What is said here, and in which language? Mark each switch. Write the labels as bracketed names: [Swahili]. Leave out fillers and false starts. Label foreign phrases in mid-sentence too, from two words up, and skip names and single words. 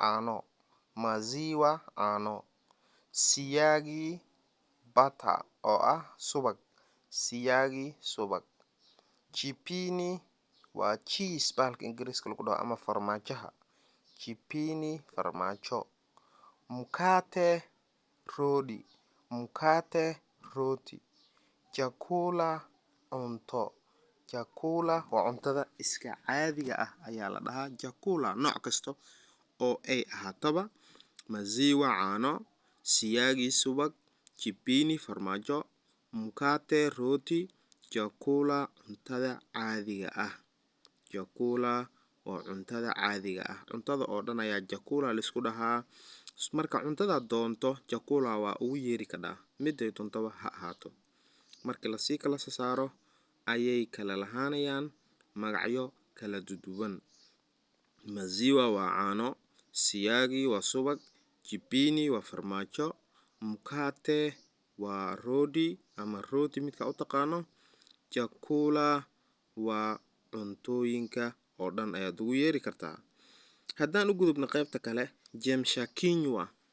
[Somali] caano siyaagi butter oo ah subag jibini waa cheese bahalka ingiriiska lagu dhaho ama farmaajaha farmaajo mkate roti chakula waa cuntada iska caadiga ah ayaa la dhahaa chakula nooc kasta oo ay ahaataba maziwa caano siyaagi subag jibini farmaajo mkate roti chakula cuntada caadiga ah waa cuntada caadiga ah cuntada oo dhan ayaa chakula laisku dhahaa marka cuntada doonto chakula waa ugu yeeri kadhaa miday doontaba ha ahaato marka lasii kala saaro ayay kala lahaanayaan magacyo kala duwan maziwa waa caano siyaagi waa subag jibini waa farmaajo mkate waa roti midka u taqaano chakula waa cuntooyinka oo dhan ayaad ugu yeeri kartaa haddaan u gudubno qaybta kale jemshakinywa